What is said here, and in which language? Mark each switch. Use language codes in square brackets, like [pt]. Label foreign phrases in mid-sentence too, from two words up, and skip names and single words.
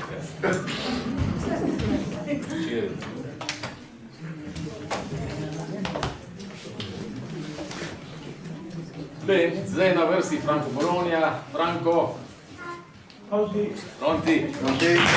[it] Bene, [sl] zdaj na vrsti Franko Bologna. Franko. [it] Pronti. Pronti?